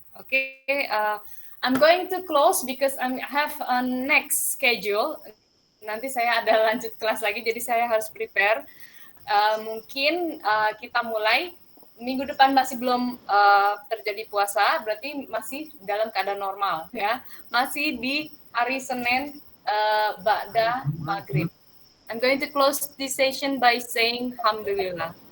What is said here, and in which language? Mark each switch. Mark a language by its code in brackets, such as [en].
[en] Oke, I'm going to close because I have a next schedule. [id] Nanti saya ada lanjut kelas lagi, jadi saya harus prepare. Mungkin kita mulai minggu depan masih belum terjadi puasa, berarti masih dalam keadaan normal, ya. Masih di hari Senin ba'da maghrib. [en] I'm going to close this session by saying Alhamdulillah.